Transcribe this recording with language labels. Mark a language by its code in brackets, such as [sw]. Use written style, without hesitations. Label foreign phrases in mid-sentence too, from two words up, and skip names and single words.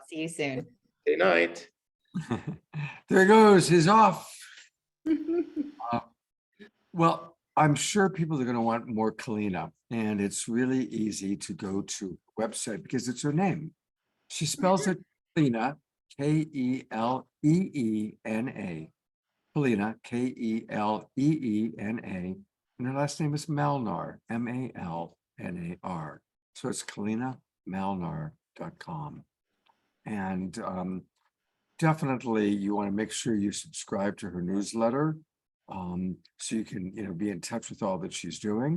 [en] See you soon. Good night. There he goes. He's off. Well, I'm sure people are going to want more Keleena, and it's really easy to go to the website because it's her name. She spells it Keleena, K-E-L-E-E-N-A. Keleena, K-E-L-E-E-N-A. And her last name is Malnar, M-A-L-N-A-R. So it's KeleenaMalnar.com. And definitely you want to make sure you subscribe to her newsletter, so you can, be in touch with all that she's doing.